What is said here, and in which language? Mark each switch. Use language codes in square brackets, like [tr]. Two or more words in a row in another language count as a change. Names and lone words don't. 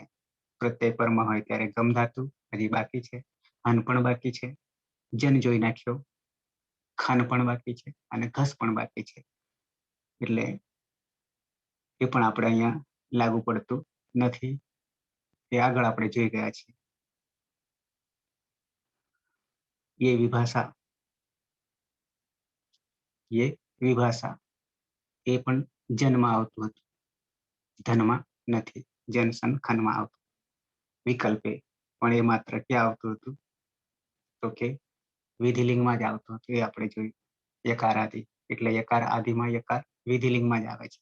[gu] પ્રત્યય પરમ હોય ત્યારે ગમ ધાતુ હજી બાકી છે, હન પણ બાકી છે, જન જોઈ નાખ્યો, ખન પણ બાકી છે અને ઘસ પણ બાકી છે. એટલે એ પણ આપણે અહીંયા લાગુ પડતું નથી. એ આગળ આપણે જોઈ ગયા છીએ. [sa] ये विभाषा, ये विभाषा [gu] એ પણ જન્મમાં આવતું હતું, ધનમાં નથી. જનસન ખનમાં આવતું. વિકલ્પે પણ એ માત્ર ક્યાં આવતું હતું તો કે વિધિલિંગમાં જ આવતું હતું. એ આપણે જોયું. યકાર આદિ એટલે યકાર આદિમાં યકાર વિધિલિંગમાં જ આવે છે.